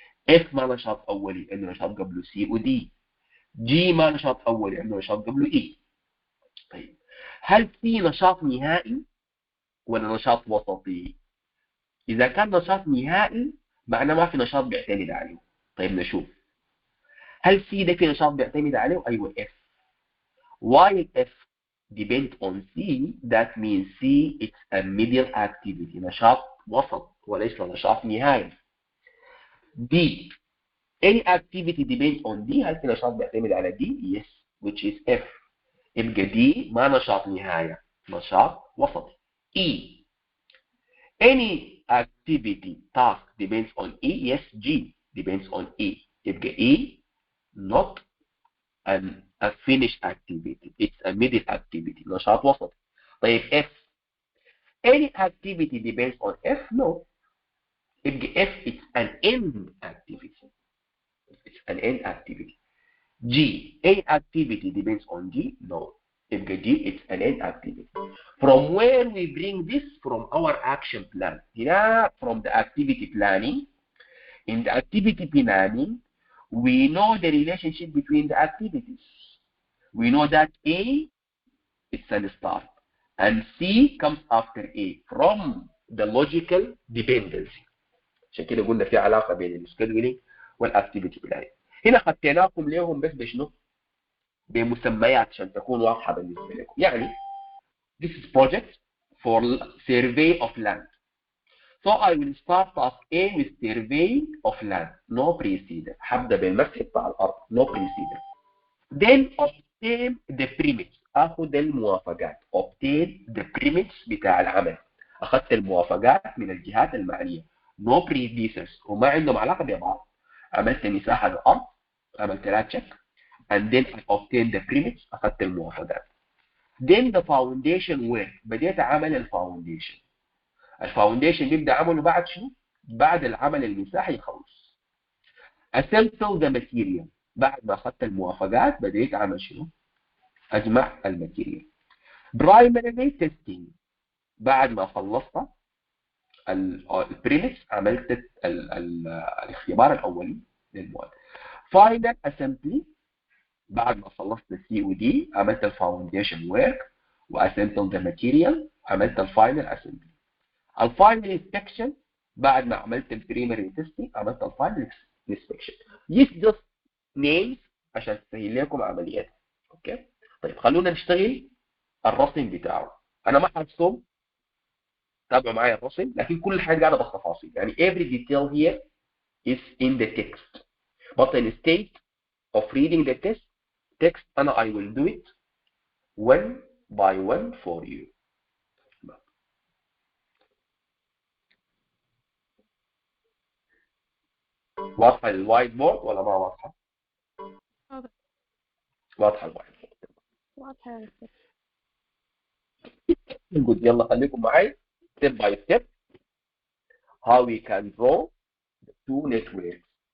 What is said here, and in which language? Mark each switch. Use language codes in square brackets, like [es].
[ar] F ما نشاط أولي عنده نشاط قبله C و D. G ما نشاط أولي عنده نشاط قبله E. طيب هل في نشاط نهائي ولا نشاط وسطي؟ إذا كان نشاط نهائي معناه ما في نشاط بيعتمد عليه. طيب نشوف هل C ده في نشاط بيعتمد عليه؟ أيوه F. [en] While F depend on C, that means C it's a middle activity. [ar] نشاط وسط وليس نشاط نهائي. [en] D any activity depends on D. [ar] هل في نشاط بيعتمد على D? Yes, which is F. يبقى D ما نشاط نهاية نشاط وسطي. [en] E any activity task depends on E. Yes, G depends on E. يبقى E not a finished activity. It's a middle activity. نشاط وسطي. طيب F any activity depends on F? No. يبقى F it's an end activity. It's an end activity. G any activity depends on G? No. يبقى G it's an end activity. From where we bring this? From our action plan. هنا from the activity planning. In the activity planning, we know the relationship between the activities. We know that A is a start and C comes after A from the logical dependency. [ar] عشان كده قلنا في علاقة بين السكيدولينج والاكتيفيتي بلاننج. هنا خدتناكم ليهم بس بشنو؟ بمسميات عشان تكون واضحة بالنسبة لكم. [en] يعني this is project for survey of land. So I will start task A with survey of land. [ar] No precedent. هبدأ بالمسح بتاع الأرض. No precedent. [en] Then obtain the permits. [ar] أخذ الموافقات. [en] Obtain the permits بتاع العمل. [ar] أخذت الموافقات من الجهات المعنية. No predecessors. وما عندهم علاقة ببعض. عملت مساحة للأرض. عملت لها check. [en] And then I obtained the permits. [ar] أخذت الموافقات. [en] Then the foundation work. [ar] بديت أعمل الفاونديشن. الفاونديشن بيبدأ عمله بعد شنو؟ بعد العمل المساحي يخلص. [en] Assemble the material. [ar] بعد ما أخذت الموافقات بديت أعمل شنو؟ أجمع الماتيريال. [en] Primary testing. [ar] بعد ما خلصت البريمس عملت الاختبار الأولي للمواد. Final assembly. بعد ما خلصت السي او دي عملت الفاونديشن ورك واسمبل ذا ماتيريال، عملت الفاينل اسمبلي. الفاينل انسبكشن بعد ما عملت البريمري تيستنج عملت الفاينل انسبكشن. This just names عشان تسهل لكم عمليات. اوكي طيب خلونا نشتغل الرسم بتاعه. [en] انا ما حرسم، تابعوا معايا الرسم، لكن كل حاجه قاعده بالتفاصيل، يعني every detail here is in the text but instead of reading the text أنا I will do it one by one for you. [ar] واضحة الوايت بورد ولا ما واضحة؟ واضحة الوايت بورد. واضحة. [en] Good. يلا خليكم معي step by step how we can draw the two networks.